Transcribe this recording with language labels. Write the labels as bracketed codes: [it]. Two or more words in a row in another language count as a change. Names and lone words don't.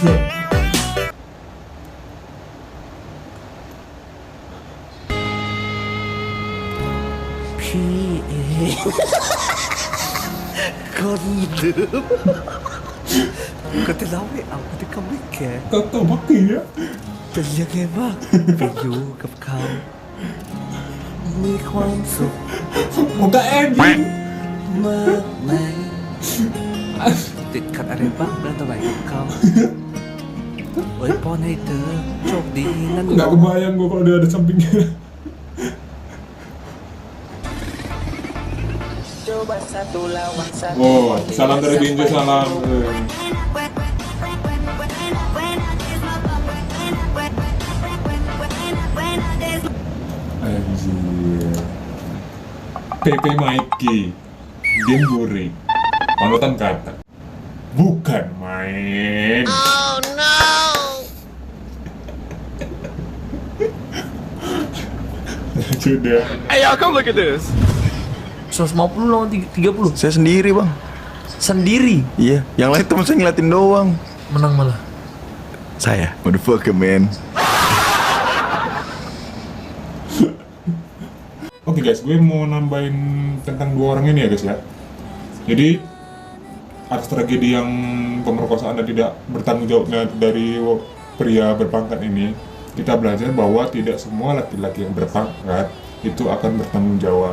[id] Kau tahu aku tu kau mikir. Kau tahu makin ya? [th] เป็นยังไงบ้างไปอยู่กับเขามีความสุข [id] Muka anjing [th] มากไหมติดขัดอะไรบ้างเรื่องอะไรกับเขาอวยพรให้เธอโชคดีนั่น [id] Nggak kebayang gue kalau dia ada sampingnya. Coba satu lawan satu. Oh, salam dari Binjai, salam. Anjir. PP Mikey, game Buri, panutan kata, bukan main. [en] Oh no. Sudah. [id] Ayo, [en] come look at this. 150 lawan 30. [id] Saya sendiri bang. Sendiri. Iya, yang lain teman saya ngeliatin doang. Menang malah. Saya, [en] motherfucker man. [id] Oke guys, gue mau nambahin tentang dua orang ini ya guys ya. Jadi atas tragedi yang pemerkosaan dan tidak bertanggung jawabnya dari pria berpangkat ini, kita belajar bahwa tidak semua laki-laki yang berpangkat itu akan bertanggung jawab.